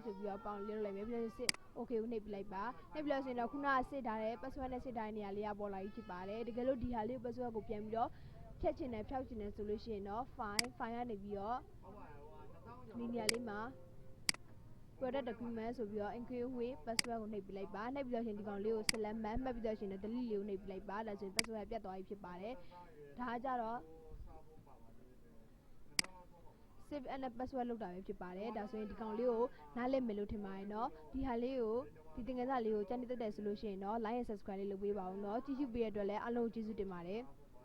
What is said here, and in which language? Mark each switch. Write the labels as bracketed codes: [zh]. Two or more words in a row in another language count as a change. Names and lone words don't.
[my] ဆိုပြီးတော့ပေါင်လေးလုပ်လိုက်မယ်ပြီးတော့စစ် okay ကိုနှိပ်ပြလိုက်ပါနှိပ်ပြီးတော့ဆိုရင်တော့ခုနကစစ်ထားတဲ့ password နဲ့စစ်ထားတဲ့နေရာလေးကပေါ်လာပြီဖြစ်ပါတယ် တကယ်လို့ဒီဟာလေးကို password ကိုပြန်ပြီးတော့ဖြတ်ချင်တယ်ဖျောက်ချင်တယ်ဆိုလို့ရှိရင်တော့ file ကနေပြီးတော့ဒီနေရာလေးမှာ [en] product document [my] ဆိုပြီးတော့ [en] include with password [my] ကိုနှိပ်ပြလိုက်ပါနှိပ်ပြီးတော့ရှင်ဒီကောင်လေးကို select မှတ်ပြီးတော့ရှင် delete လေးကိုနှိပ်ပြလိုက်ပါဒါဆိုရင် password ပြတ်သွားပြီဖြစ်ပါတယ်ဒါကြတော့ [en] save and password [my] လောက်တာပဲဖြစ်ပါတယ်ဒါဆိုရင်ဒီကောင်လေးကိုနားလည်မယ်လို့ထင်ပါတယ်เนาะဒီဟာလေးကိုဒီသင်ခန်းစာလေးကိုကြည့်နေတတ်တယ်ဆိုလို့ရှိရင်တော့ [en] like and subscribe [my] လေးလုပ်ပေးပါဦးเนาะကြည့်ရှုပေးရတဲ့အတွက်လည်းအားလုံးကျေးဇူးတင်ပါတယ်